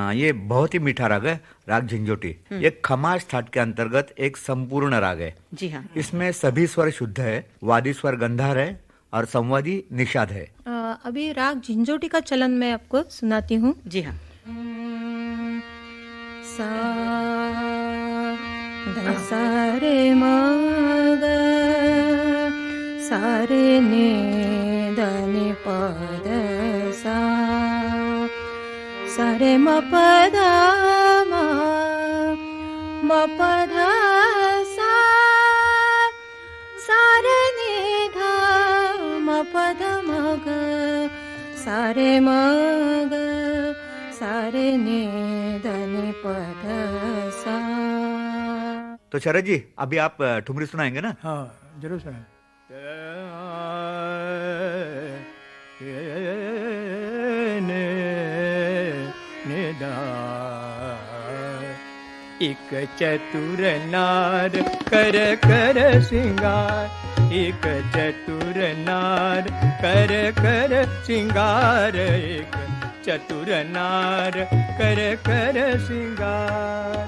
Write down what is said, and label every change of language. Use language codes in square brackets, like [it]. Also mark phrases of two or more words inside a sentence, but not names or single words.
[hi] हाँ, ये बहुत ही मीठा राग है, राग झंझोटी। ये खमाज ठाट के अंतर्गत एक संपूर्ण राग है। जी हाँ। इसमें सभी स्वर शुद्ध है, वादी स्वर गंधार है और संवादी निषाद है। अभी राग झंझोटी का चलन मैं आपको सुनाती हूँ। जी हाँ। सा ध सा रे म ग सा रे ने ध नि प ध सा सा रे म प ध म प ध सा सा रे नि ध म प ध म ग सा रे म ग सा रे ने ध नि प ध सा। तो शरद जी, अभी आप ठुमरी सुनाएंगे ना? हाँ, जरूर सुना। एक चतुर नार कर कर सिंगार, एक चतुर नार कर कर सिंगार, एक चतुर नार कर कर सिंगार।